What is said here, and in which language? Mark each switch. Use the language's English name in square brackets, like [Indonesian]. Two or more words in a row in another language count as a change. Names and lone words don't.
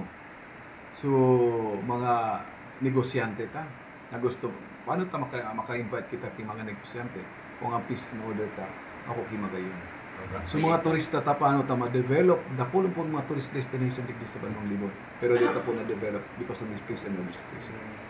[Bikol] So, mga negosyante ta na gusto, paano ta maka-invite kita kay mga negosyante kung ang [English] Peace and Order [Bikol] ta, ako kimagayon. So mga turista ta paano ta ma-develop, dakulong po mga [English] tourist destination [Bikol] digdi sa Banwang Libon. [Filipino] Pero dito po na-develop [English] because of this Peace and Order situation.